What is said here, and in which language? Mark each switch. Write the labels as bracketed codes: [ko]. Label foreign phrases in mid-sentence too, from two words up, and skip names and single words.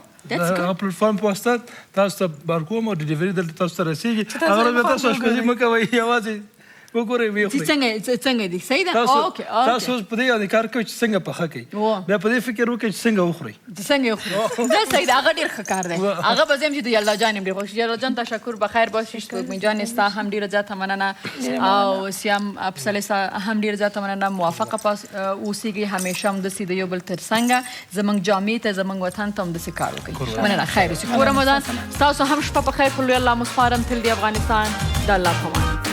[ps] هغه پلټفارم په واسطه تاسو ته بار کوم او ډیلیوري دلته تاسو ته رسېږي. هغه بیا تاسو اشپزي مه کوئ، یوازې وګورئ ویې خورئ. څنګه دي؟ صحیح ده. تاسو اوس په دې باندې کار کوئ چې څنګه پخه کوئ، بیا په دې فکر وکړئ چې څنګه وخورئ. څنګه وخورئ؟ دا صحیح ده. هغه ډېر ښه کار دی. هغه به زه یم چې د یلدا جان یم ډېر خوښ. [fa] یلدا جان تشکر، بخیر باشی. [ps] سپوږمۍ جانې ستا هم ډېره زیاته مننه او سیام پسرلی ستا هم ډېره زیاته مننه. موافقه اوسیږئ، همیشه همداسې د یو بل تر څنګه زموږ جامې ته، زموږ وطن ته همداسې کار وکړئ. مننه. خیر اوسې. کور رمضان ستاسو هم شپه په خیر. په لوی الله مو سپارم. تل دې افغانستان. د الله په امان.